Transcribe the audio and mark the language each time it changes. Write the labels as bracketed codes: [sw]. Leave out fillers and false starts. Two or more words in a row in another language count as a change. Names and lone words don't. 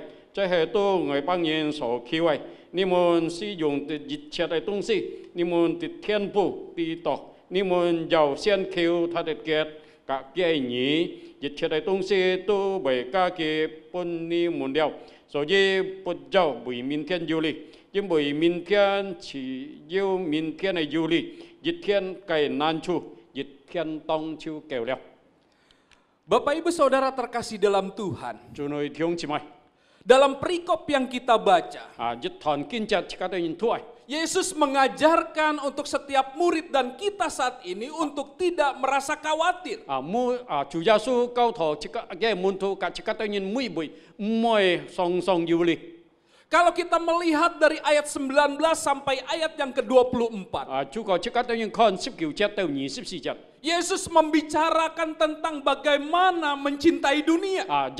[zh] 這些都外邦人所詼毀，你們使用的一切的東西，你們的天賦知道，你們要先求他的國和義，一切的東西都為加給本你們了。所以不要為明天憂慮，因為明天只有明天的憂慮，一天該難處，一天當就夠了。 [id] Bapak Ibu Saudara terkasih dalam Tuhan, [zh] 主內弟兄姊妹。 [id] Dalam perikop yang kita baca, Yesus mengajarkan untuk setiap murid dan kita saat ini untuk tidak merasa khawatir. Kalau kita melihat dari ayat 19 sampai ayat yang ke-24, Yesus membicarakan tentang bagaimana mencintai dunia.